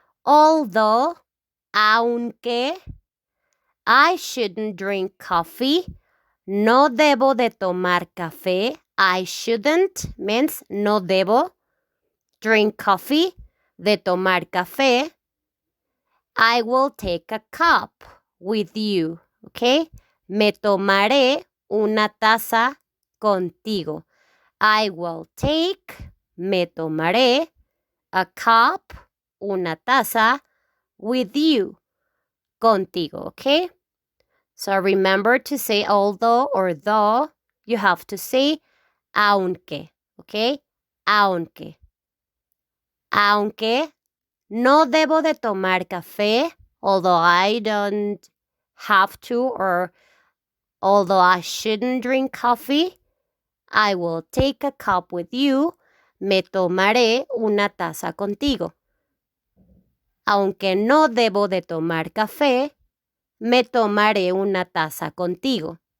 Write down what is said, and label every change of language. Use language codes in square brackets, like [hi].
[en] Although, [es] aunque, [en] I shouldn't drink coffee, [es] no debo de tomar café. [en] I shouldn't means [es] no debo [en] drink coffee, [es] de tomar café. [en] I will take a cup with you, okay? [es] Me tomaré una taza contigo. [en] I will take, [es] me tomaré, [en] a cup, [es] una taza, [en] with you, [es] contigo, [en] okay? So remember to say although or though, you have to say aunque, okay? Aunque. [es] Aunque no debo de tomar café, [en] although I don't have to or although I shouldn't drink coffee, I will take a cup with you. [es] Me tomaré una taza contigo. Aunque no debo de tomar café, me tomaré una taza contigo.